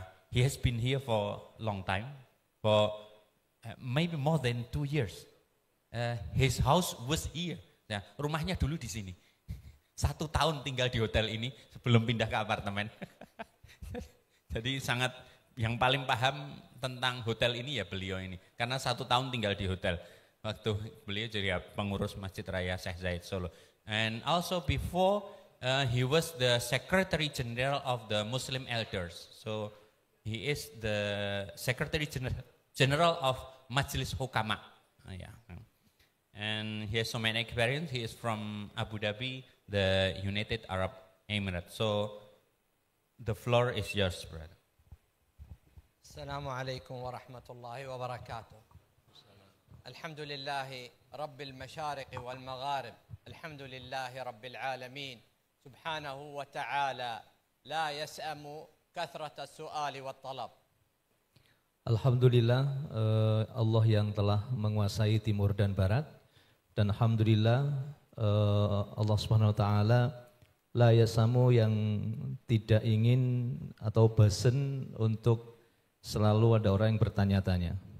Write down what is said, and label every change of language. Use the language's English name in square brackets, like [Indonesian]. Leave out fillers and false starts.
[English] He has been here for a long time, for maybe more than 2 years. His house was here. [Indonesian] Nah, rumahnya dulu di sini. 1 tahun tinggal di hotel ini sebelum pindah ke apartemen. Jadi sangat yang paling paham tentang hotel ini ya beliau ini. Karena 1 tahun tinggal di hotel. Waktu beliau jadi pengurus Masjid Raya Syekh Zayed Solo. [English] And also before he was the Secretary General of the Muslim Elders. So he is the Secretary General of Majlis Hukama. Yeah. And he has so many experience. He is from Abu Dhabi, the United Arab Emirates. So the floor is yours, brother. [Arabic] السلام عليكم ورحمة الله وبركاته. الحمد لله رب المشارق والمغارب، الحمد لله رب العالمين سبحانه وتعالى لا يسأم كثرة السؤال والطلب. [Indonesian] Alhamdulillah Allah yang telah menguasai timur dan barat, dan alhamdulillah Allah Subhanahu wa taala [Arabic] la yasamu [Indonesian] yang tidak ingin atau bosan untuk selalu ada orang yang bertanya-tanya.